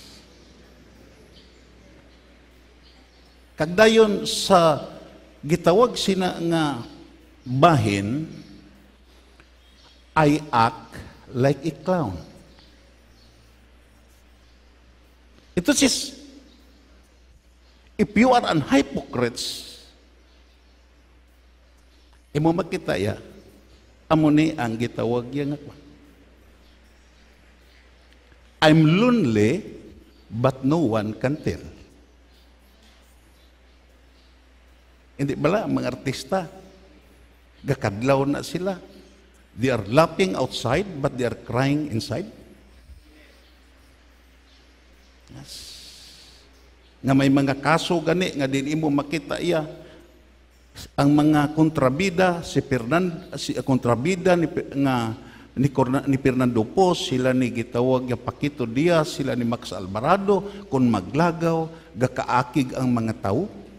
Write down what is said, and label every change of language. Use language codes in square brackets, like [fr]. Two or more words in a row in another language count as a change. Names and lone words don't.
[hil] Kagdayon sa gitawag sina nga bahin, [en] I act like a clown. Ito is, if you are an hypocrites, [hil] imo makita ya, amo ni ang gitawag yang ako. [en] I'm lonely, but no one can tell. [hil] Hindi bala, mga artista, gakadlaw na sila. [en] They are laughing outside, but they are crying inside. Yes. [hil] Nga may mga kaso gani, nga din imo makita iya, ang mga kontrabida kontrabida ni Fernando Poe, sila ni gitawag nga Paquito Diaz, sila ni Max Alvarado, kung maglagaw gakaakig ang mga tao.